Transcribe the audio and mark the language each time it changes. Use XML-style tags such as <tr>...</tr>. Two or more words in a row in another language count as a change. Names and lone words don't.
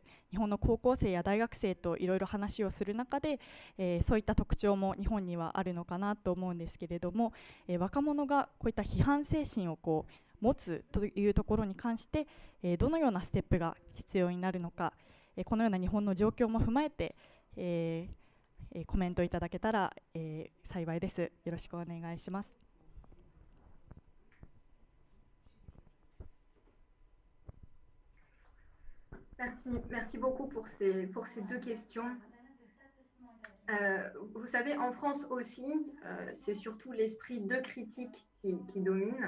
<ja>日本の高校生や大学生といろいろ話をする中で、そういった特徴も日本にはあるのかなと思うんですけれども、若者がこういった批判精神をこう持つというところに関して、どのようなステップが必要になるのか、このような日本の状況も踏まえて、コメントいただけたら、幸いです。よろしくお願いします。</ja> <fr>Merci beaucoup pour ces deux questions. Vous savez, en France aussi, c'est surtout l'esprit de critique qui domine.</fr>